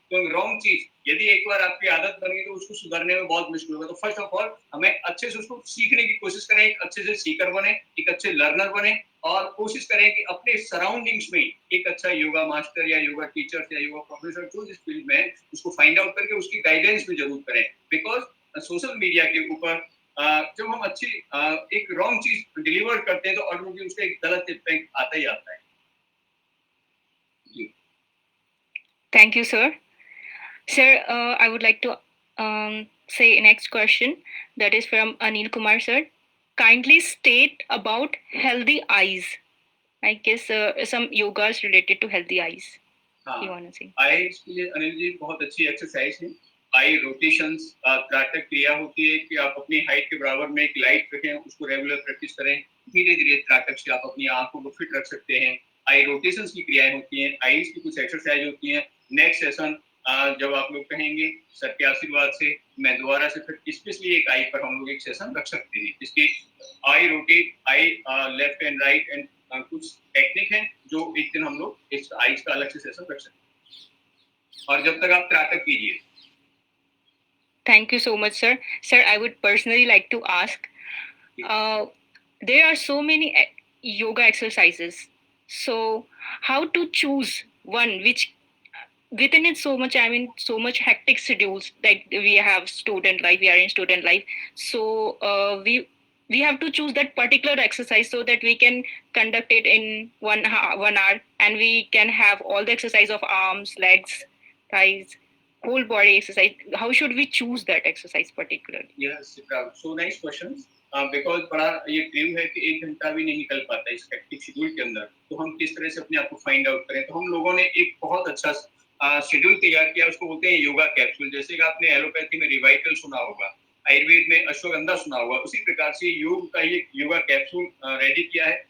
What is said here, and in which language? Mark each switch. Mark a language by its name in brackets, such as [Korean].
[Hindi] तो रॉन्ग चीज यदि एक बार आपकी आदत बन गई तो उसको सुधारने में बहुत मुश्किल होगा। तो [English] first of all [Hindi] हमें अच्छे से उसको सीखने की कोशिश करें, एक अच्छे से सीकर बने, एक अच्छे लर्नर बने, और कोशिश करें कि अपने सराउंडिंग्स में एक अच्छा योगा मास्टर या योगा टीचर या योगा प्रोफेसर जो जिस फील्ड में है उसको फाइंड आउट करके उसकी गाइडेंस भी जरूर करें। बिकॉज सोशल मीडिया के ऊपर जब हम अच्छी एक रॉन्ग चीज डिलीवर करते हैं तो ऑटोमेटिकली उसका एक गलत इम्पैक्ट आता ही आता है। [English] Thank you, sir. Sir, I would like to say next question, that is from Anil Kumar, sir. Kindly state about healthy eyes. I guess some yogas related to healthy eyes. [Hindi] हाँ, [English] You want to say? [Hindi] Eyes के लिए अनिल जी बहुत अच्छी exercise है। आई rotations त्राटक क्रिया होती है कि आप अपनी हाइट के बराबर में एक लाइट रखें, उसको रेगुलर प्रैक्टिस करें, धीरे धीरे त्राटक से आप अपनी आंखों को फिट रख सकते हैं। आई रोटेशंस की क्रियाएं होती हैं, आईज की कुछ एक्सरसाइज होती हैं। नेक्स्ट सेशन जब आप लोग कहेंगे सर के आशीर्वाद से मैं दोबारा से फिर स्पेशली एक आई पर हम लोग एक सेशन रख सकते हैं, जिसकी आई rotate, [English] eye left and right [Hindi] and कुछ टेक्निक है जो एक दिन हम लोग इस आईज का अलग से सेशन रख सकते हैं, और जब तक आप त्राटक कीजिए। [English] Thank you so much, sir. Sir, I would personally like to ask, there are so many yoga exercises. So, how to choose one which within it so much, I mean, so much hectic schedules, like we have student life, we are in student life. So, we have to choose that particular exercise so that we can conduct it in 1 hour, and we can have all the exercise of arms, legs, thighs, whole body exercise. How should we choose that exercise particularly? Yes, so nice questions. [Hindi] Because बड़ा ये dream है कि 1 घंटा भी नहीं निकल पाता इस हेक्टिक शेड्यूल के अंदर, तो हम किस तरह से अपने आप को फाइंड आउट करें। तो हम लोगों ने एक बहुत अच्छा शेड्यूल तैयार किया, उसको बोलते हैं योगा कैप्सूल। जैसे कि आपने एलोपैथी में रिवाइटल सुना होगा, आयुर्वेद में अश्वगंधा सुना होगा, उसी प्रकार से योग का एक योगा कैप्सूल रेडी किया है।